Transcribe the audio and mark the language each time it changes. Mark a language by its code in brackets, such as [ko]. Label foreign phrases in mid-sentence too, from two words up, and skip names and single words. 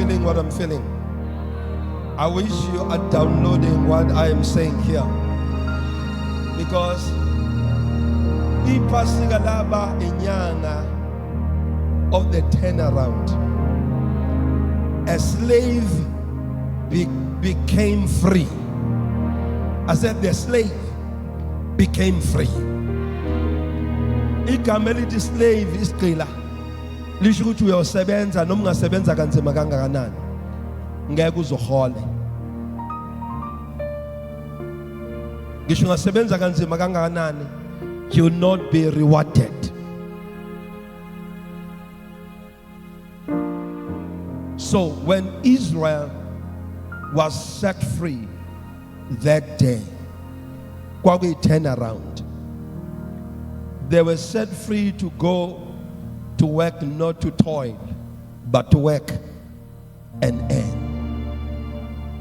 [en] what I'm feeling? I wish you are downloading what I am saying here. Because [zu] ipasika laba inyanga [en] of the turnaround. A slave became free. I said the slave became free. [zu] Igama elithi slave isigqila lisho ukuthi uyosebenza noma ungasebenza kanzima kangakanani ngeke uzohole. Ngisho ungasebenza kanzima kangakanani [en] you will not be rewarded. So when Israel was set free that day, kwakuyi turn around. They were set free to go to work, not to toil, but to work and earn.